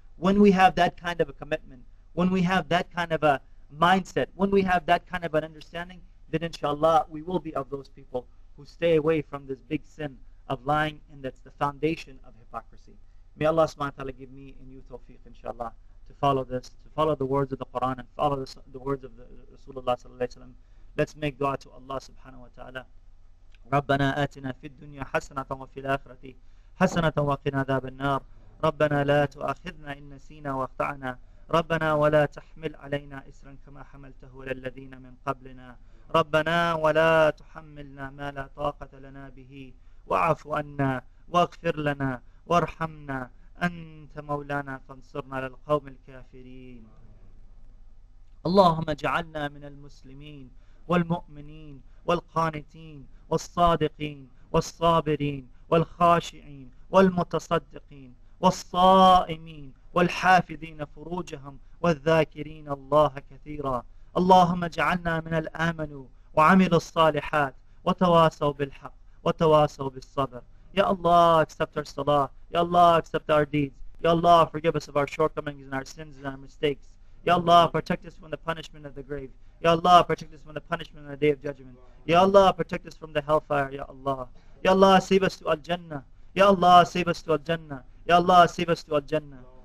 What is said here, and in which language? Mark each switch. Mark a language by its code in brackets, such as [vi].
[en] When we have that kind of a commitment, when we have that kind of a mindset, when we have that kind of an understanding, then inshallah we will be of those people who stay away from this big sin of lying, and that's the foundation of hypocrisy. May Allah subhanahu wa ta'ala give me and you tawfiq, inshallah, to follow this, to follow the words of the Quran and follow the words of the Rasulullah sallallahu alayhi wa sallam. Let's make dua to Allah subhanahu wa ta'ala. [ar] ربنا آتنا في الدنيا حسنة وفي الآخرة حسنة وقنا عذاب النار ربنا لا تؤاخذنا إن نسينا واخطأنا ربنا ولا تحمل علينا إسرا كما حملته على الذين من قبلنا ربنا ولا تحملنا ما لا طاقة لنا به واعف عنا واغفر لنا وارحمنا أنت مولانا فانصرنا على القوم الكافرين اللهم اجعلنا من المسلمين والمؤمنين والقانتين والصادقين والصابرين والخاشعين والمتصدقين والصائمين والحافظين فروجهم والذاكرين الله كثيرا اللهم اجعلنا من الآمنوا وعملوا الصالحات وتواصوا بالحق وتواصوا بالصبر. [en] Ya Allah, accept our salah. Ya Allah, accept our deeds. Ya Allah, forgive us of our shortcomings and our sins and our mistakes. Ya Allah, protect us from the punishment of the grave. Ya Allah, protect us from the punishment on the day of judgment. Ya Allah, protect us from the hellfire. Ya Allah. Ya Allah, save us to Al-Jannah. Ya Allah, save us to Al-Jannah. Ya Allah, save us to Al-Jannah.